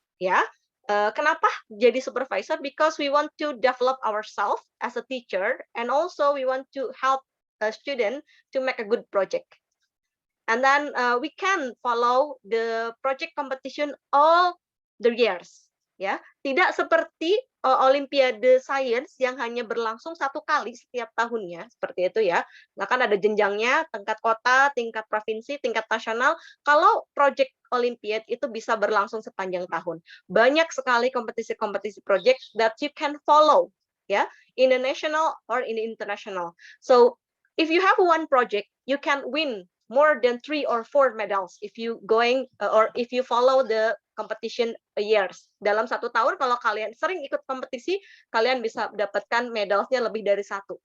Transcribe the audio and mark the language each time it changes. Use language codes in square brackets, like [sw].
[id] Ya, kenapa jadi supervisor? [en] Because we want to develop ourselves as a teacher, and also we want to help a student to make a good project. And then we can follow the project competition all the years. [id] ya. Tidak seperti Olimpiade Sains yang hanya berlangsung 1 kali setiap tahunnya, seperti itu ya. Nah, kan ada jenjangnya, tingkat kota, tingkat provinsi, tingkat nasional. Kalau project Olimpiade itu bisa berlangsung sepanjang tahun. Banyak sekali kompetisi-kompetisi [en] project that you can follow, ya, in the national or in the international. So, if you have one project, you can win more than 3 or 4 medals if you going or if you follow the competition years. [id] Dalam 1 tahun kalau kalian sering ikut kompetisi, kalian bisa dapatkan medalnya lebih dari 1.